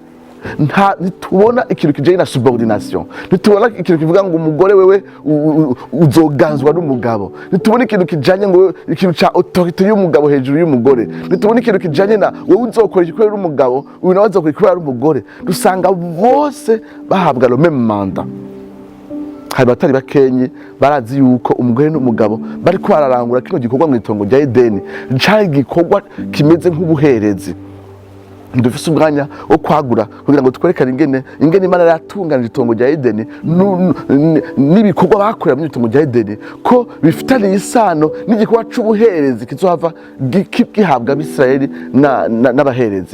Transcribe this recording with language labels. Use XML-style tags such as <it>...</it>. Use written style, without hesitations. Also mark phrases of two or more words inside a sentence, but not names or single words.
<rn>Ntitubona ikintu kijanye na subordination, ntitubona ikintu kivuga ngo umugore wewe uzoganzwa n'umugabo, ntitubona ikintu kijanye ngo ikintu ca autorité y'umugabo hejuru y'umugore, ntitubona ikintu kijanye na wewe uzokora igikorera umugabo, uyu nawe azokora igikorera umugore. Dusanga bose bahabwa</rn> <fr>le même mandat.</fr> <rn>Hari batari bakenye barazi yuko umugore n'umugabo bariko bararangura kino gikorwa mu itongo rya Edeni, cari gikorwa kimeze nk'ubuherezi. Dufise umwanya wo kwagura kugira ngo twerekane ingene Imana yatunganije itongo rya Edeni n'ibikorwa bakorera mu itongo rya Edeni ko bifitaniye isano n'igikorwa c'ubuherezi kizohava gihabwa Abisirayeli n'abaherezi.</rn>